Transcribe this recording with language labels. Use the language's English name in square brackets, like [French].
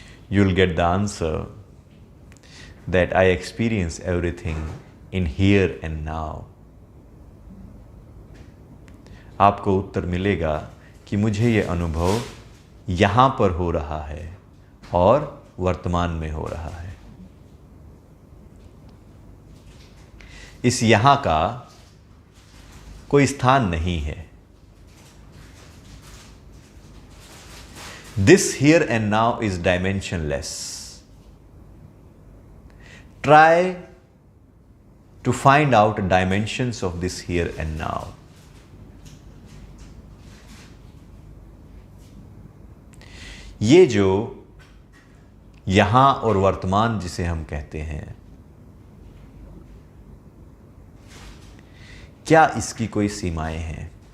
[English] You'll get the answer that I experience everything in here and now. [Hindi] आपको उत्तर मिलेगा कि मुझे ये अनुभव यहाँ पर हो रहा है और वर्तमान में हो रहा है। इस यहाँ का कोई स्थान नहीं है। [English] This here and now is dimensionless. Try to find out dimensions of this here and now. [Hindi] ये जो यहाँ और वर्तमान जिसे हम कहते हैं, क्या इसकी कोई सीमाएं हैं?